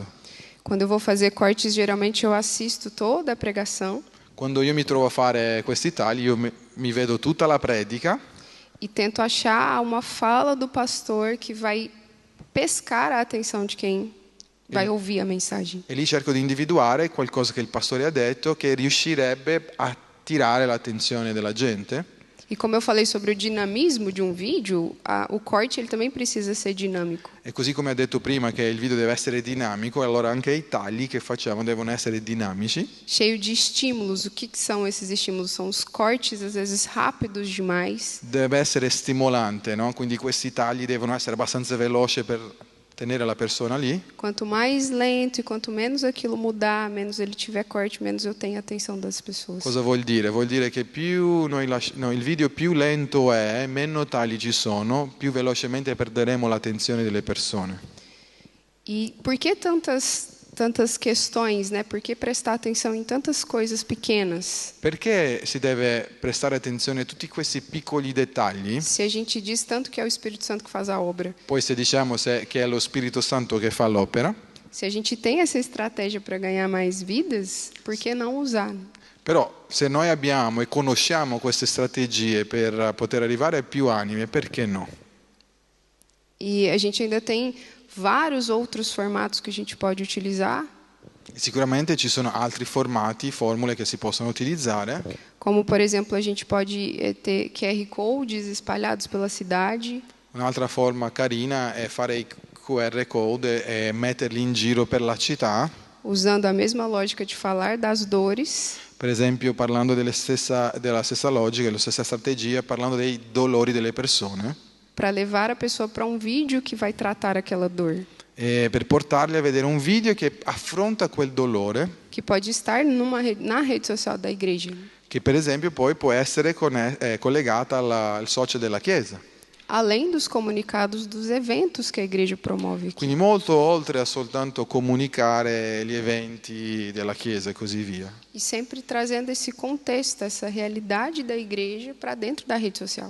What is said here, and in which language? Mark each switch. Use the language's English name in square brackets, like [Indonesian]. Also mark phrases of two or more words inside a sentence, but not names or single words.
[Portuguese] Quando eu vou fazer cortes, geralmente eu assisto toda a pregação [Italian] Quando io mi trovo a fare questi tagli, io mi vedo tutta la predica [Portuguese] e tento achar uma fala do pastor que vai pescar a atenção de quem vai ouvir a mensagem. [Italian] e lì cerco di individuare qualcosa che il pastore ha detto che riuscirebbe a attirare l'attenzione della gente. [Portuguese] E como eu falei sobre o dinamismo de um vídeo, o corte ele também precisa ser dinâmico. [Italian] E così come ho detto prima che il video deve essere dinamico, allora anche i tagli che facciamo devono essere dinamici. [Portuguese] Cheio de estímulos. O que são esses estímulos? São os cortes, às vezes rápidos demais. [Italian] Deve essere stimolante, no? Quindi questi tagli devono essere abbastanza veloci per tenere la persona lì. [Portuguese] Quanto mais lento e quanto menos aquilo mudar, menos ele tiver corte, menos eu tenho a atenção das pessoas. [Italian] Cosa vuol dire? Vuol dire che più il video più lento è, meno tagli ci sono, più velocemente perderemo l'attenzione delle persone. [Portuguese] E por que tantas questões, né? Por que prestar atenção em tantas coisas pequenas? [Italian] Perché si deve prestare attenzione a tutti questi piccoli dettagli? [Portuguese] Se a gente diz tanto que é o Espírito Santo que faz a obra, [Italian] Poi se diciamo che è lo Spirito Santo che fa l'opera, [Portuguese] se a gente tem essa estratégia para ganhar mais vidas, por que não usar? [Italian] però se noi abbiamo e conosciamo queste strategie per poter arrivare a più anime, perché no? [Portuguese] E a gente ainda tem vários outros formatos que a gente pode utilizar, [Italian] Sicuramente ci sono altri formati, formule che si possono utilizzare, [Portuguese] como por exemplo a gente pode ter QR codes espalhados pela cidade, [Italian] un'altra forma carina è fare i QR code e metterli in giro per la città, [Portuguese] usando a mesma lógica de falar das dores, [Italian] per esempio parlando della stessa logica, della stessa strategia, parlando dei dolori delle persone, [Portuguese] para levar a pessoa para um vídeo que vai tratar aquela dor, [Italian] e per portarli a vedere un video che affronta quel dolore, [Portuguese] que pode estar na rede social da igreja, [Italian] che per esempio poi può essere collegata al social della Chiesa. [Portuguese] além dos comunicados dos eventos que a igreja promove aqui. [Italian] Quindi molto oltre a soltanto comunicare gli eventi della Chiesa e così via. [Portuguese] E sempre trazendo esse contexto, essa realidade da igreja para dentro da rede social.